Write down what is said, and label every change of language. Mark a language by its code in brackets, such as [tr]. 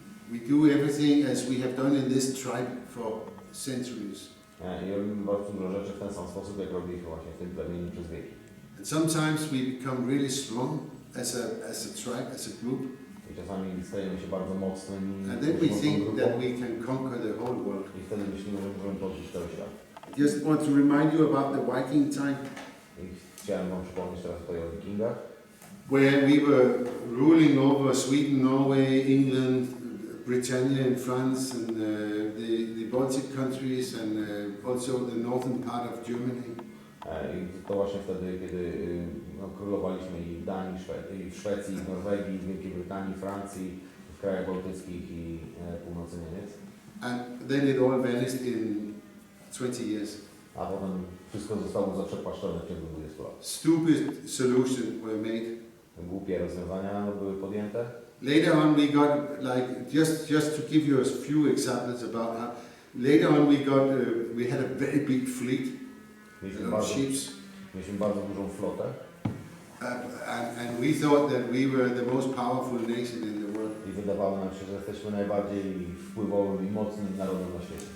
[en] We do everything as we have done in this tribe for centuries. [pl] I robimy bardzo dużo rzeczy w ten sam sposób, jak robiliśmy właśnie w tym plemieniu przez wieki. [en] And sometimes we become really strong as a tribe, as a group. [pl] I czasami stajemy się bardzo mocnymi. [en] And then we think that we can conquer the whole world. [pl] I wtedy myślimy, że możemy podbić cały świat. [en] Just want to remind you about the Viking time. [pl] I chciałem wam przypomnieć teraz tutaj o Wikingach. [en] Where we were ruling over Sweden, Norway, England, Britannia and France, and the Baltic countries, and also the northern part of Germany. [pl] I to właśnie wtedy, kiedy królowaliśmy i w Danii, i w Szwecji, i w Norwegii, w Wielkiej Brytanii, Francji, w krajach bałtyckich i północy Niemiec. [en] And then it all vanished in 20 years. [pl] A potem wszystko zostało zaprzepaszczone w ciągu 20 lat. [en] Stupid solutions were made. [pl] Głupie rozwiązania były podjęte. [en] Later on we got, like, just to give you a few examples about how, later on we had a very big fleet of ships. [pl] Mieliśmy bardzo dużą flotę. [en] And we thought that we were the most powerful nation in the world. [pl] I wydawało nam się, że jesteśmy najbardziej wpływowym i mocnym narodem na świecie.